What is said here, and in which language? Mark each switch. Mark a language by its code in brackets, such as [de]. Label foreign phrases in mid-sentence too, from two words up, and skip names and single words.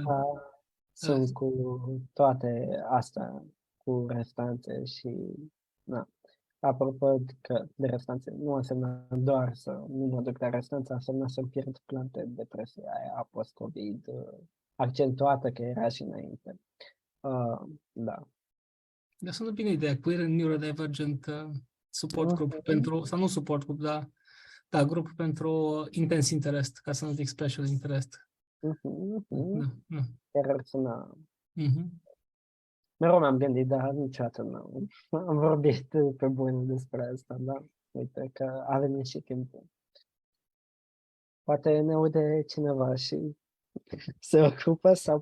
[ro] licența, sunt cu toate astea, cu restanțe și da. Apropo de restanțe, nu înseamnă doar să nu mă duc la restanță, înseamnă să-mi pierd plante, depresia aia post-COVID, accentuată că era și înainte. Da. Dar sună bine ideea, [en] queer and neurodivergent support group [ro] pentru, sau nu [en] support group, [ro] dar da, grup pentru intens interest, ca să nu zic [en] special interest. [ro] Da, da. Chiar ar suna. Mhm. Mereu m-am gândit, dar niciodată nu. Am vorbit pe bune despre asta, da. Uite că a venit și timpul. Poate ne aude cineva și se ocupă sau